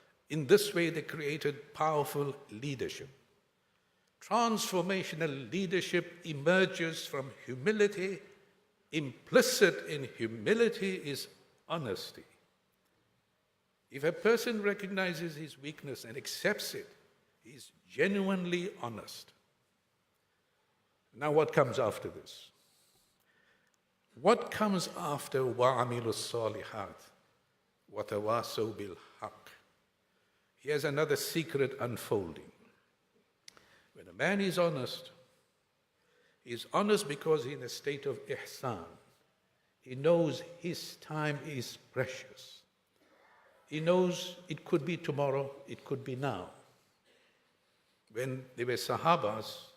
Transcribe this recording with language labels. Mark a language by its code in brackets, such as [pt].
[en] In this way, they created powerful leadership. Transformational leadership emerges from humility. Implicit in humility is honesty. If a person recognizes his weakness and accepts it, he's genuinely honest. Now what comes after this? What comes after [ar] وَعَمِلُوا الصَّالِحَاتِ وَتَوَاصَوْا بِالْحَقِّ? [en] Here's another secret unfolding. When a man is honest, he's honest because he's in a state of ihsan. He knows his time is precious. He knows it could be tomorrow, it could be now. When they were Sahabas,